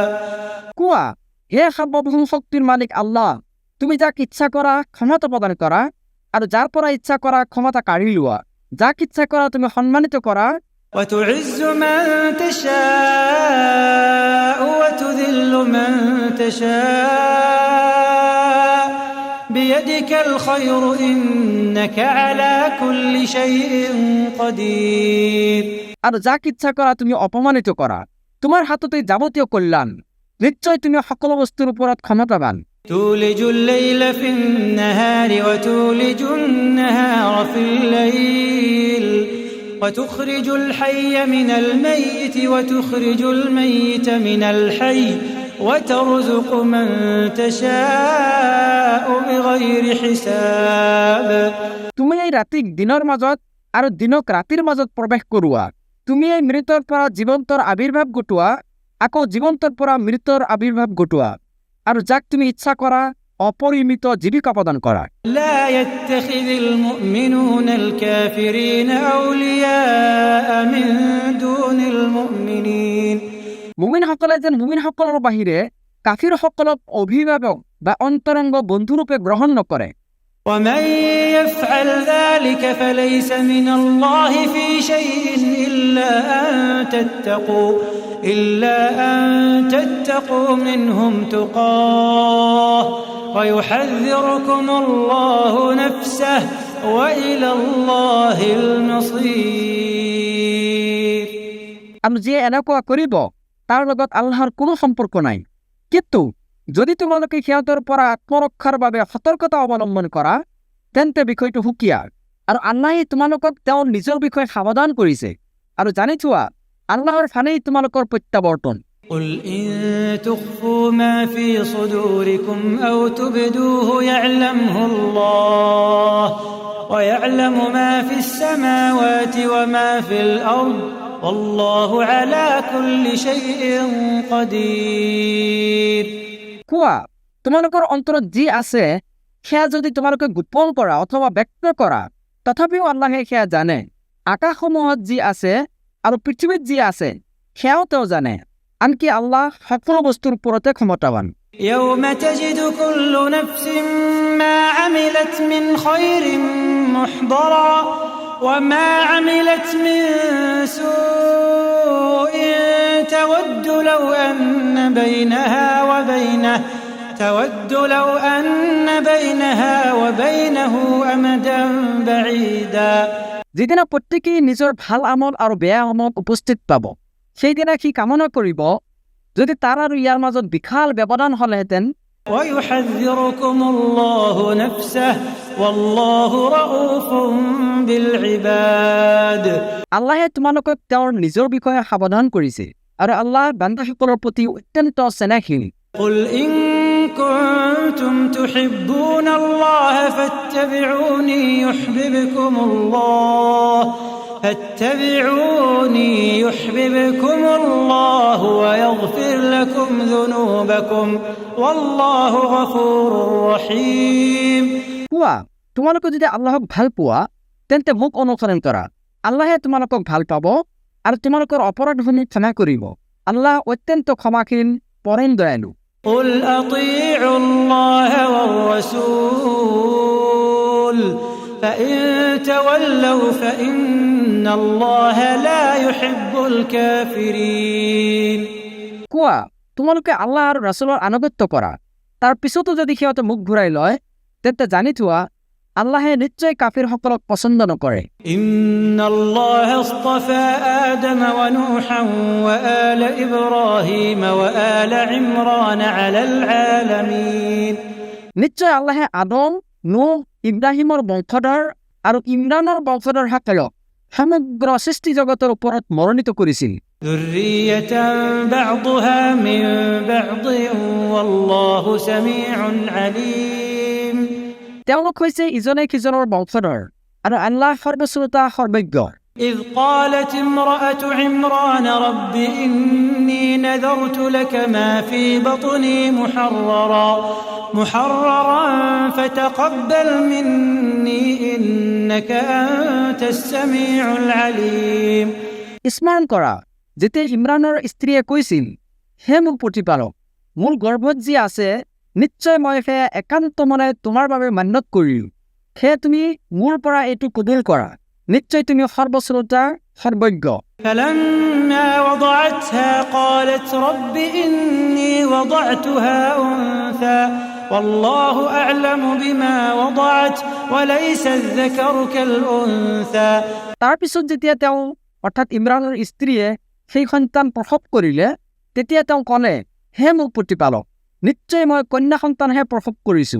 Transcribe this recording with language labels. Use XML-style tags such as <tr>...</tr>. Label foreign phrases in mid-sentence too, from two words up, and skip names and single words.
<as>কোৱা, হে সৰ্বভৌম শক্তিৰ মালিক আল্লাহ, তুমি যাক ইচ্ছা কৰা ক্ষমতা প্ৰদান কৰা আৰু যাৰ পৰা ইচ্ছা কৰা ক্ষমতা কাঢ়ি লোৱা, যাক ইচ্ছা কৰা তুমি সন্মানিত কৰা।</as> <ar>وتعز من تشاء وتذل من تشاء بيدك الخير إنك على كل شيء قدير।</ar> <as>আৰু যাক ইচ্ছা কৰা তুমি অপমানিত কৰা, তোমাৰ হাততে যাৱতীয় কল্যাণ, নিশ্চয় তুমি সকলো বস্তুৰ ওপৰত ক্ষমতাবান।</as> <ar>تولج الليل في النهار وتولج النهار في الليل وتخرج الحي من الميت وتخرج الميت من الحي وترزق من تشاء بغير حساب।</ar> <as>তুমি এই ৰাতিক দিনৰ মাজত আৰু দিনক ৰাতিৰ মাজত প্ৰৱেশ কৰোৱা, তুমি এই মৃতৰ পৰা জীৱন্তৰ আবিৰ্ভাৱ ঘটোৱা, আকৌ জীৱন্তৰ পৰা মৃতৰ আবিৰ্ভাৱ ঘটোৱা, আৰু যাক তুমি ইচ্ছা কৰা অপরিমিত জীবিকা প্রদান করা।</as> <ar>لا يتخذ المؤمنون الكافرين أولياء من دون المؤمنين</ar> <as>মুমিনসকলে যেন মুমিনসকলৰ বাহিৰে কাফিৰসকলক অভিভাৱক বা অন্তৰংগ বন্ধুৰূপে গ্ৰহণ নকৰে।</as> <ar>ومن يفعل ذلك فليس من الله في شيء إلا أن تتقوا منهم تقاه ويحذركم الله نفسه وإلى الله المصير।</ar> <as>আৰু যিয়ে এনেকুৱা কৰিব তাৰ লগত আল্লাহৰ কোনো সম্পৰ্ক নাই। কিন্তু যদি তোমালোকে সিহঁতৰ পৰা আত্মৰক্ষাৰ বাবে সতৰ্কতা অৱলম্বন কৰা তেন্তে বিষয়টো সুকীয়া, আৰু আল্লাহে তোমালোকক তেওঁৰ নিজৰ বিষয়ে সাৱধান কৰিছে। আৰু জানি থোৱা আল্লাহৰ ফালেই তোমালোকৰ প্ৰত্যাৱৰ্তন।</as> <ar>قل إن تخفوا ما في صدوركم أو تبدوه يعلمه الله ويعلم ما في السماوات وما في الأرض والله على كل شيء قدير।</ar> <as>কোৱা, তোমালোকৰ অন্তৰত যি আছে সেয়া যদি তোমালোকে গোপন কৰা অথবা ব্যক্ত কৰা তথাপিও আল্লাহে সেয়া জানে। আকাশসমূহত যি আছে আৰু পৃথিৱীত যি আছে সেয়াও তেওঁ জানে। আনকি আল্লাহ সকলো বস্তুৰ ওপৰতে ক্ষমতাৱান।</as> <ar>يوم تجد كل نفس ما عملت من خير محضرا وما عملت من سوء تود لو أن بينها وبينه أمدا بعيدا।</ar> <as>যিদিনা প্ৰত্যেকেই নিজৰ ভাল আমল আৰু বেয়া আমল উপস্থিত পাব সেইদিনা সি কামনা কৰিব যদি তাৰ আৰু ইয়াৰ মাজত বিশাল ব্যৱধান হ'লেহেঁতেন।</as> <ar>ويحذركم الله نفسه والله رؤوف بالعباد।</ar> <as>আল্লাহে তোমালোকক তেওঁৰ নিজৰ বিষয়ে সাৱধান কৰিছে আৰু আল্লাহ বান্দাসকলৰ প্ৰতি অত্যন্ত স্নেহশীল।</as> <ar>قل إن كنتم تحبون الله فاتبعوني يحببكم الله ويغفر لكم ذنوبكم والله غفور رحيم।</ar> <as>কোৱা, তোমালোকে যদি আল্লাহক ভাল পোৱা তেন্তে মোক অনুসৰণ কৰা। আল্লাহে তোমালোকক ভাল পাব আৰু তোমালোকৰ অপৰাধসমূহ ক্ষমা কৰিব। আল্লাহ অত্যন্ত ক্ষমাশীল, পৰম দয়ালু।</as> <ar>قل أطيعوا الله والرسول فإن تولوا فإن الله لا يحب الكافرين।</ar> <as>কোৱা, তোমালোকে আল্লাহ আৰু ৰাছুলৰ আনুগত্য কৰা, তাৰ পিছতো যদি সিহঁতে মুখ ঘূৰাই লয় তেন্তে জানি থোৱা আল্লাহে নিশ্চয় কাফিৰসকলক পছন্দ নকৰে।</as> <ar>إن الله اصطفى آدم ونوحا وآل إبراهيم وآل عمران على العالمين।</ar> <as>নিশ্চয় আল্লাহে আদম, নূহ, ইব্ৰাহিমৰ বংশধৰ আৰু ইমৰানৰ বংশধৰসকলক সমগ্ৰ সৃষ্টি জগতৰ ওপৰত মনোনীত কৰিছিল।</as> <ar>ذرية بعضها من بعض والله سميع عليم।</ar> <as>তেওঁলোক হৈছে ইজনে সিজনৰ বংশধৰ আৰু আল্লাহ সৰ্বশ্ৰোতা সৰ্বজ্ঞ।</as> <ar>إذ قالت امرأة عمران رب إني نذرت لك ما في بطني محررا فتقبل مني إنك أنت السميع العليم।</ar> <as>স্মৰণ কৰা যেতিয়া ইমৰানৰ স্ত্ৰীয়ে কৈছিল, হে মোৰ প্ৰতিপালক, মোৰ গৰ্ভত যি আছে নিশ্চয় মই সেয়া একান্ত মনে তোমাৰ বাবে মান্যত কৰিলোঁ। সেয়ে তুমি মোৰ পৰা এইটো কবুল কৰা, নিশ্চয় তুমি সৰ্বশ্ৰোতা সৰ্বজ্ঞ।</as> <ar>فلما وضعتها قالت رب إني وضعتها أنثى والله أعلم بما وضعت وليس الذكر كالأنثى।</ar> <as>তাৰপিছত যেতিয়া তেওঁ অৰ্থাৎ ইমৰানৰ স্ত্ৰীয়ে সেই সন্তান প্ৰসৱ কৰিলে তেতিয়া তেওঁ ক'লে, হে মোৰ প্ৰতিপালক, নিশ্চয় মই কন্যা সন্তানহে প্ৰসৱ কৰিছোঁ।</as>